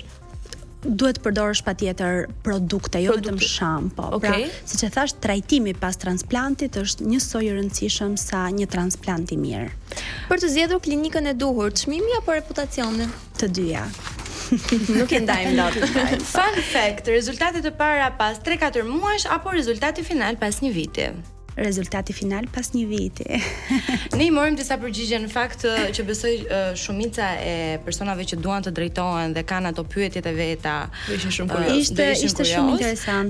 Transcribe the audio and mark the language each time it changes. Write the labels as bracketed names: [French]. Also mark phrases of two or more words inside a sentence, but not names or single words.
[Albanian] Duhet të përdorësh patjetër produkte, jo vetëm shampo. Pra, siç e thash, trajtimi pas transplantit është njësoj i rëndësishëm sa një transplant i mirë. Për të zgjedhur klinikën e duhur, çmimi apo reputacioni? Të dyja. Nuk e ndajmë lot. [English] Fun fact, [Albanian] rezultatet e para pas 3-4 muajsh apo rezultati final pas një viti? Rezultati final pas një viti. Ne I morëm disa përgjigje në fakt që besoj shumica e personave që duan të drejtohen dhe kanë ato pyetjet e veta. Ishin shumë kurioz. Ishte shumë interesante.